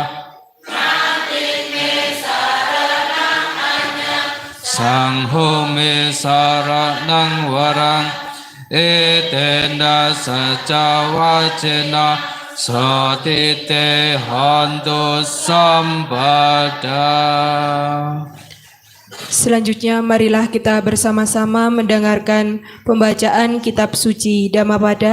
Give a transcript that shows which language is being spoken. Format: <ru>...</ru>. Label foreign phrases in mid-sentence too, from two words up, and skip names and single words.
<pi>สังโฆเมสารนังวรังเอเตนะสัจจวะเจนะสติเตหันตุสัมปดา</pi> <id>Selanjutnya marilah kita bersama-sama mendengarkan pembacaan kitab suci Dhammapada.</id>